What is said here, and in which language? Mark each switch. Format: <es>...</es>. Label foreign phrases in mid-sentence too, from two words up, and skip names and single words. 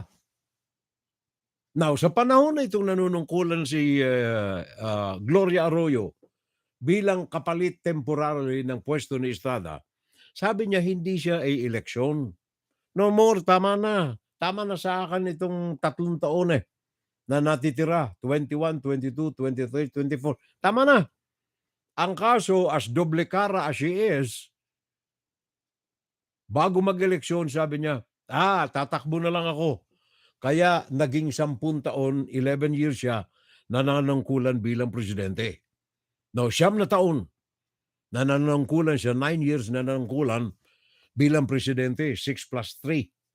<tl>Now, sa panahon na itong nanunungkulan si Gloria Arroyo bilang kapalit temporary ng pwesto ni Estrada, sabi niya hindi siya ay eleksyon.</tl> <en>No more,</en> <tl>tama na. Tama na sa akin itong 3 taon na natitira. 21, 22, 23, 24. Tama na. Ang kaso,</tl> <en>as doble cara as she is,</en> <tl>bago mag-eleksyon, sabi niya, tatakbo na lang ako. Kaya naging 10 taon, 11 years siya, nananungkulan bilang presidente. Now, 9 na taon, nananungkulan siya, 9 years nananungkulan bilang presidente, 6 plus 3.</tl>